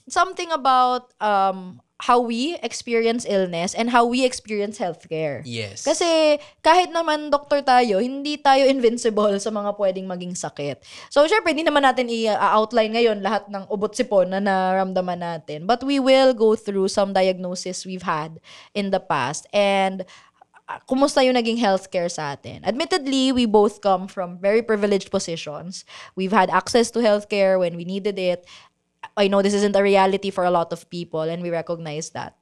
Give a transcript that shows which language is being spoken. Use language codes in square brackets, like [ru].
[en] something about how we experience illness and how we experience healthcare. Yes. [tl] Kasi kahit naman doktor tayo, hindi tayo invincible sa mga pwedeng maging sakit. So, syempre, hindi naman natin i-outline ngayon lahat ng ubot-sipon na naramdaman natin. [en] But we will go through some diagnosis we've had in the past. [tl] And kumusta yung naging healthcare sa atin. [en] Admittedly, we both come from very privileged positions. We've had access to healthcare when we needed it. I know this isn't a reality for a lot of people, and we recognize that.